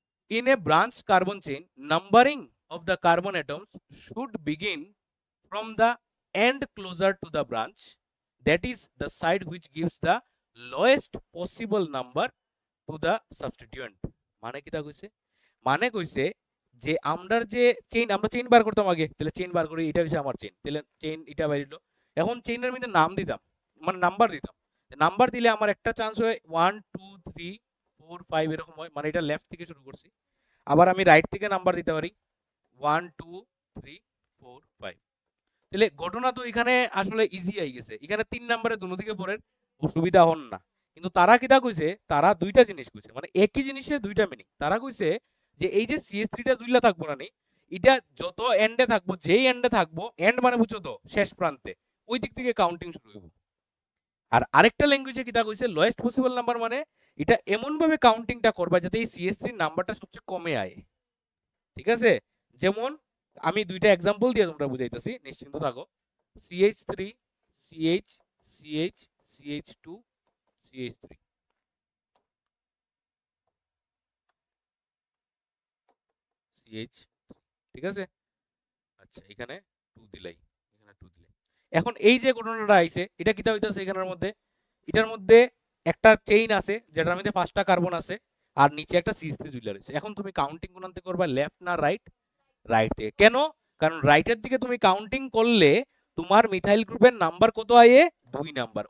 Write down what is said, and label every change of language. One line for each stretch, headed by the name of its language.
English: In a branch carbon chain, numbering of the carbon atoms should begin from the end closer to the branch, that is the side which gives the lowest possible number to the substituent.
Bangla: মানে কিটা কইছে? মানে কইছে যে আমরা যে chain, আমরা chain বার করতাম আগে, তাহলে চেইন বার করে এটা হইছে আমার চেইন, তাহলে চেইন এটা বাইরলো। এখন চেইনের মধ্যে নাম দিতাম, মানে নাম্বার দিতাম। নাম্বার দিলে আমার একটা চান্স হয় 1 2 3 4 5 এরকম হয়, মানে এটা লেফট থেকে শুরু করছি। আবার আমি রাইট থেকে নাম্বার দিতে পারি 1 2 3 4 5। তাহলে ঘটনা তো এখানে আসলে ইজি আই গেছে, এখানে 3 নম্বরে দুনো দিকে পড়ের অসুবিধা হন না। কিন্তু তারা কিটা কইছে? তারা দুইটা জিনিস কইছে, মানে একই জিনিসের দুইটা মিনিং। তারা কইছে যে এই যে CH3 টা দুইলা থাকবো না নি, এটা যত এন্ডে থাকবো, যেই এন্ডে থাকবো, এন্ড মানে বুঝছো তো শেষ প্রান্তে, ওই দিক থেকে কাউন্টিং শুরু হইব। আর আরেকটা ল্যাঙ্গুয়েজে কিটা কইছে? লোয়েস্ট পসিবল নাম্বার, মানে এটা এমন ভাবে কাউন্টিংটা করবা যাতে এই CH3 নাম্বারটা সবচেয়ে কমে আয়। ঠিক আছে, যেমন আমি দুইটা এক্সাম্পল দিয়ে তোমরা বুঝাইতেছি, নিশ্চিন্ত থাকো। CH3 CH CH CH2 CH3, CH, ঠিক আছে। আচ্ছা, এখানে 2 দিলাই, এখানে 2 দিলাই। এখন এই যে ঘটনাটা আইছে, এটা কিটা হইতাছে? এখানের মধ্যে, এটার মধ্যে একটা চেইন আছে যেটার মধ্যে 5টা কার্বন আছে, আর নিচে একটা CH3 ঝুলা রয়েছে। এখন তুমি কাউন্টিং কোন থেকে করবা? লেফট না রাইট? রাইট থেকে। কেন? কারণ রাইটের দিকে তুমি কাউন্টিং করলে তোমার মিথাইল গ্রুপের নাম্বার কত আইয়ে? 2 নাম্বার।